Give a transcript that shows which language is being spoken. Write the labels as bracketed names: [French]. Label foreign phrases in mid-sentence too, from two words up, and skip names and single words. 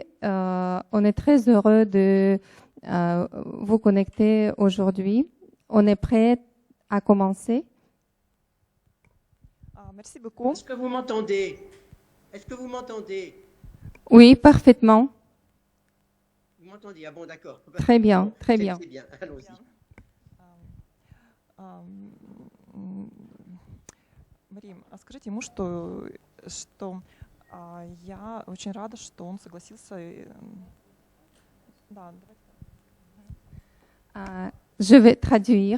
[French] On est très heureux de vous connecter aujourd'hui. On est prêt à commencer. Merci beaucoup. Est-ce que vous m'entendez? Est-ce que vous m'entendez? Oui, parfaitement. Vous m'entendez? Ah bon, d'accord. Très bien, très bien. C'est bien, allons-y. [Russian] Марим, скажите ему, что я очень рада, что он согласился. Да, давайте. [French] Je vais traduire.